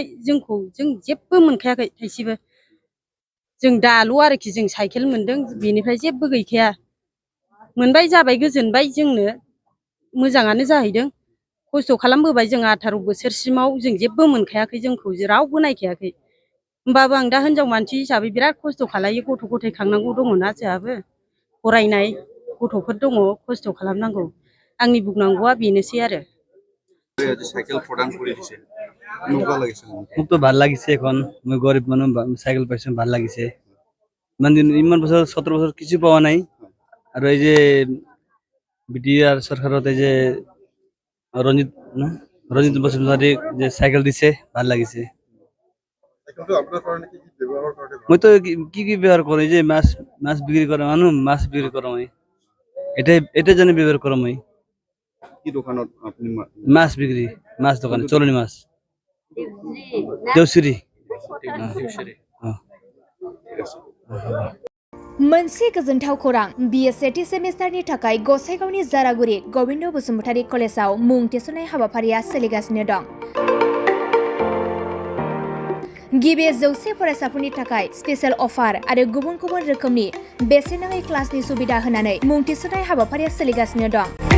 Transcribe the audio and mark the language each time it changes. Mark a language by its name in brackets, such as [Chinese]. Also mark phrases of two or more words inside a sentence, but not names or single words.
[Bodo] जों जेबो मोनखायाखै थाइसेबो जों दाल' आरोखि जों साइकेल मोनदों बेनिफ्राय जेबो गैखाया मोनबाय जाबाय गोजोनबाय जोंनो मोजाङानो जाहैदों खस्थ' खालामबोबाय जों 18 बोसोरसिमाव जों जेबो मोनखायाखै जोंखौ रावबो नायखायाखै होमबाबो आं दा हिनजाव मानसि हिसाबै बिराद खस्थ' खालायो गथ' गथाय खांनांगौ दङना जोंहाबो फरायनाय गथ'फोर दङ खस्थ' खालामनांगौ आंनि बुंनांगौआ बेनोसै आरो [Assamese] মোক তো ভাল লাগিছে এখন মই গরিব মানুহ সাইকেল পাইছো ভাল লাগিছে ইমান বছর 17 বছর কিছু পাওয়া নাই আর এই যে বিটিআর সরকারত এই যে রঞ্জিত বসুমতারি যে সাইকেল দিছে ভাল লাগিছে মই তো কি ব্যবহার করি যে মাছ বিক্রি করে মানুষ মাছ বিক্রি করা মই এটাই জন্য ব্যবহার করা মই কি দোকানত আপনি মাছ বিক্রি মাছ দোকান চলনি মাছ देवसिरि [Bodo] मोनसे गोजोनथाव खौरां बिएसएटी सेमिस्टारनि थाखाय गसाइगावनि जारागुरि गोविन्द बसुमतारी कलेजाव मुं थिसननाय हाबाफारिया सोलिगासिनो दं गिबि 100 फरायसाफोरनि थाखाय स्पेशल अफार आरो गुबुन गुबुन रोखोमनि बेसेन नाङै क्लासनि सुबिदा होनानै मुं थिसननाय हाबाफारिया सोलिगासिनो दं